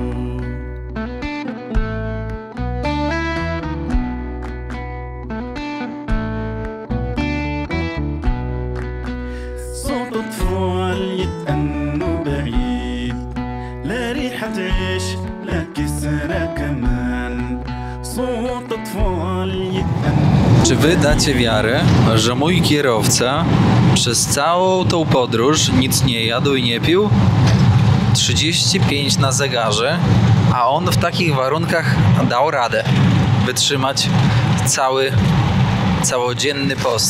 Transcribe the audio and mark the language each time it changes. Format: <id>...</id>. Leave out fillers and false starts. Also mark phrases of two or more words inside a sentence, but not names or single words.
<ar>صوت أطفال يتأنوا بعيد لا ريحة عيش لا كسرة كمان صوت أطفال يتأنوا.</ar> <pl>Czy wy dacie wiarę, że mój kierowca przez całą tą podróż nic nie jadł i nie pił? 35 na zegarze, a on w takich warunkach dał radę wytrzymać całodzienny post.</pl>